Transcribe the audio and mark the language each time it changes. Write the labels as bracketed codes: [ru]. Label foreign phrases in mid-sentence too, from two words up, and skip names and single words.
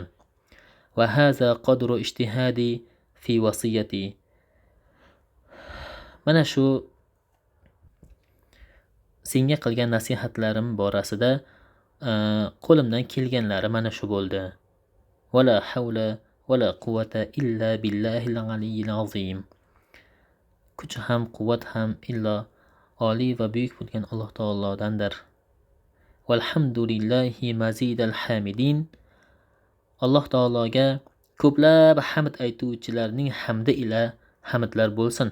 [ar] وهذا قدر اجتهادي في وصيتي. [uz] Mana shu senga qilgan nasihatlarim borasida qo'limdan kelganlari mana shu bo'ldi. [ar] ولا حول ولا قوة إلا بالله العلي العظيم. [uz] Kuch ham, quvvat ham illo oliy va buyuk bo'lgan Alloh taolodandir. [ar] والحمد لله مزيد الحامدين. [uz] Alloh taologa ko'plab hamd aytuvchilarning hamdi ila hamdlar bo'lsin.